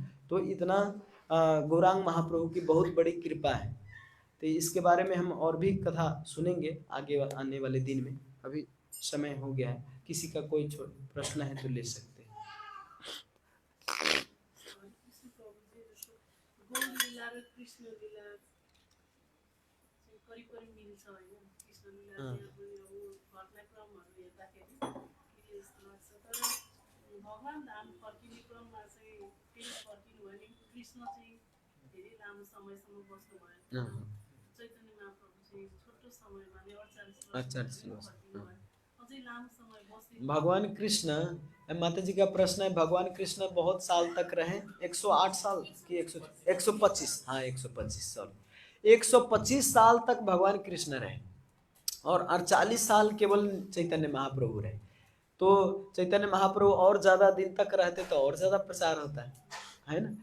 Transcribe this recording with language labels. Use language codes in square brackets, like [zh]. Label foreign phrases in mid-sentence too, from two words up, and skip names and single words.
[hi] तो इतना गौरांग महाप्रभु की बहुत बड़ी कृपा है। तो इसके बारे में हम और भी कथा सुनेंगे आगे आने वाले दिन में। अभी समय हो गया है, किसी का कोई प्रश्न है तो ले सकते हैं। [ne] गौर लीला र कृष्ण लीला करिब करिब मिल्छ होइन। कृष्ण लीला चाहिँ अब घटनाक्रमहरू हेर्दाखेरि के जस्तो लाग्छ, तर भगवान् धाम फर्किने क्रममा चाहिँ फेरि फर्किनु भने कृष्ण चाहिँ धेरै लामो समयसम्म बस्नुभयो, चैतन्य महाप्रभु चाहिँ छोटो समयमा नै 48 वर्ष अझै लामो समय बस्ने। [hi] भगवान कृष्ण, माता जी का प्रश्न है, भगवान कृष्ण बहुत साल तक रहे, 108 साल की 125, हाँ 125 साल, 125 साल तक भगवान कृष्ण रहे और 48 साल केवल चैतन्य महाप्रभु रहे। तो चैतन्य महाप्रभु और ज्यादा दिन तक रहते तो और ज्यादा प्रचार होता है ना।